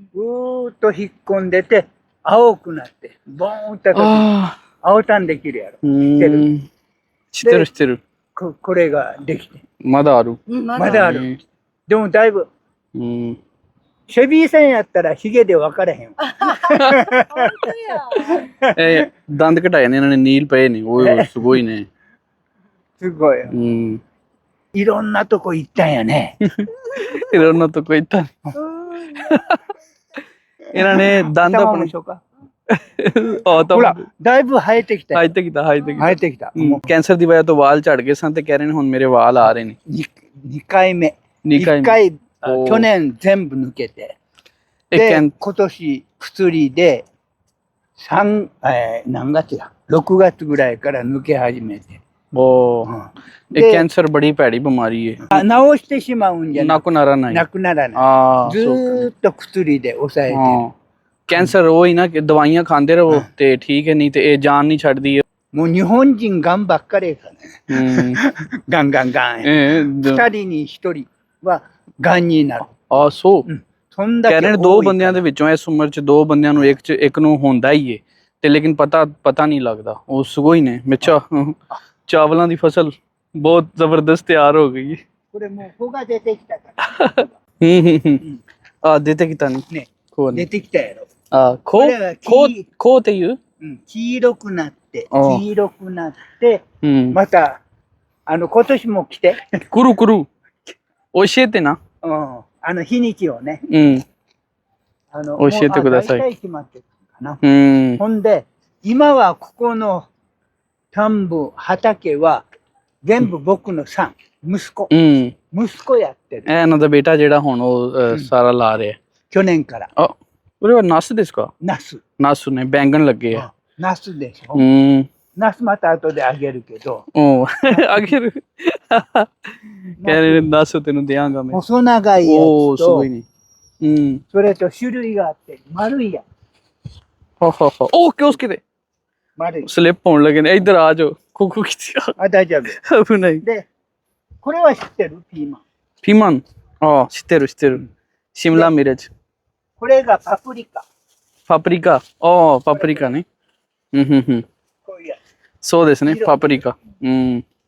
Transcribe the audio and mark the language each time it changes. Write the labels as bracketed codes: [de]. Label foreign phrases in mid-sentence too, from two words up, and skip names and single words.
[ja] ぐーっと引っ込んでて、青くなって、ボーンって時、ああ。青タンできるやろ。うん。知ってる知ってる。これができて。まだある。まだある。でもだいぶ、うん。シェビーさんやったらヒゲで分からへんわ。 [pa] ਦੰਦ ਘਟਾਏ ਨੇ ਇਹਨਾਂ ਨੇ ਨੀਲ ਪਏ ਨੇ ਓਏ [ja] すごいね。すごい。うん。いろんなとこ行ったんやね。いろんなとこ行った。 [pa] ਇਹਨਾਂ ਨੇ ਦੰਦ [ja] 頭も [pa] ਆਪਣੇ [ja] 一緒か。あほら、だいぶ生えてきたよ。生えてきた生えてき生えてきた。も [pa] た。ਕੈਂਸਰ ਦੀ ਵਜ੍ਹਾ ਤੋਂ ਵਾਲ ਝੜ ਗਏ ਸਨ ਤੇ ਕਹਿ ਰਹੇ ਨੇ ਹੁਣ ਮੇਰੇ ਵਾਲ ਆ ਰਹੇ ਨੇ। [ja] う2回目。二回目 1回、おー去年全部抜けて。えで、けん今年薬で、何月や ?6 月ぐらいから抜け始めて。 [pa] ਉਹ [ja] うん [pa] ਇਹ [ja] で、 [pa] ਕੈਂਸਰ ਬੜੀ ਭੈੜੀ ਬਿਮਾਰੀ ਹੈ। [ja] 治してしまうんじゃな [pa] ਨਾ [ja] く [pa] ਕੋ ਨਾਰਾ ਨਹੀਂ। [ja] なくならない。 ਆ ずーっと薬で抑えてる。 [pa] ਹਾਂ ਕੈਂਸਰ ਉਹ ਹੀ ਨਾ ਕਿ ਦਵਾਈਆਂ ਖਾਂਦੇ ਰਹੋ ਤੇ ਠੀਕ ਹੈ ਨਹੀਂ ਤੇ ਇਹ ਜਾਨ ਨਹੀਂ ਛੱਡਦੀ ਹੈ। [ja] もう日本人がんばっかりやからね。うんガンガンガン。2人に1人はがんになる。 [pa] ਆ ਸੋ [ja] そんだ [pa] ਕਹਿ [ja] け [pa] ਰਹੇ ਨੇ [ja] 多 [pa] ਦੋ [ja] い [pa] ਬੰਦਿਆਂ ਦੇ ਵਿੱਚੋਂ ਇਸ ਉਮਰ 'ਚ ਦੋ ਬੰਦਿਆਂ ਨੂੰ ਇੱਕ ਨੂੰ ਹੁੰਦਾ ਹੀ ਏ ਤੇ ਲੇਕਿਨ ਪਤਾ ਨਹੀਂ ਲੱਗਦਾ ਉਹ ਸਗੋਂ ਹੀ ਨੇ ਮਿੱਚਾ ਚਾਵਲਾਂ ਦੀ ਫਸਲ ਬਹੁਤ ਜ਼ਬਰਦਸਤ ਤਿਆਰ ਹੋ ਗਈ ਹੈ। [ja] これもう穂が出てきたから。あ出てきたね。ね、こうね。出てきたやろ。あここれはうっていう？黄色くなって、ああ黄色くなって、うん。また、今年も来て、くるくる。教えてな。日にちをね、うん。教教えてください大体決まってるかな。うん。ほんで、今はここの田んぼ、畑は、全部僕のさん、息子、うん。息子やってる。 [pa] ਇਹ ਇਹਨਾਂ ਦਾ ਬੇਟਾ ਜਿਹੜਾ ਹੁਣ ਉਹ ਸਾਰਾ ਲਾ ਰਿਹਾ। [ja] 去年から、あ、これはナスですか？ナス。ナスね、 [pa] ਬੈਂਗਣ ਲੱਗੇ ਆ。 [ja] ナスでしょ。うん。ナスまた後であげるけど、 [pa] おあげる。ਕਹਿ ਰਹੇ ਨੇ ਦੱਸ ਤੈਨੂੰ ਦਿਆਂਗਾ ਮੈਂ। [ja] 細長いやおお、つとすごい、ね。うん。それと種類があって、丸いやつ。ははは。お気をつけて。丸い。 [pa] スリップ ਹੋਣ ਲੱਗੇ ਨੇ। ਇੱਧਰ ਆ ਜਾਓ。 [ja] ここ来てよ。あ、大丈夫。危ない。で、これは知ってるピーマン。ピーマン。ああ、知ってる知ってる。シムラミレッジ。これがパプリカ。パプリカ。ああ、パプリカね。うんうんうん。こういうやそうですね、パプリカ。うん。